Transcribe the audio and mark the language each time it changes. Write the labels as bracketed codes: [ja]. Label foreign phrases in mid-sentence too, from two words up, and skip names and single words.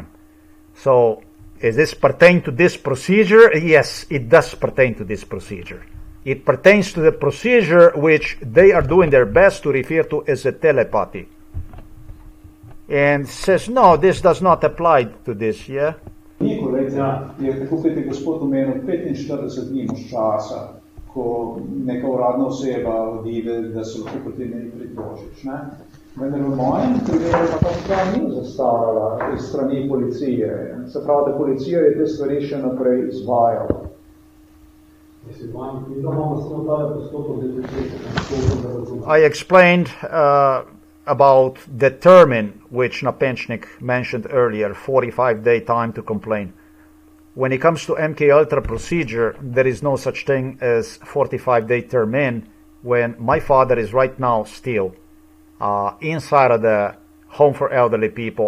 [en] So, is this pertain to this procedure? Yes, it does pertain to this procedure. It pertains to the procedure which they are doing their best to refer to as a telepathy. And says, no, this does not apply to this, yeah? [sl] Niko, je tako kot je gospod omenil, 45 dni imaš časa, ko neka uradna oseba odide, da se lahko potem ne pritožiš. Vendar v mojem primeru pa ta stvar ni zastarala iz strani policije. Se pravi, da policija je te stvari še naprej izvajala. [en] I explained about the term which Napecnik mentioned earlier, 45-day time to complain. When it comes to MK Ultra procedure, there is no such thing as 45-day term when my father is right now still inside of the home for elderly people.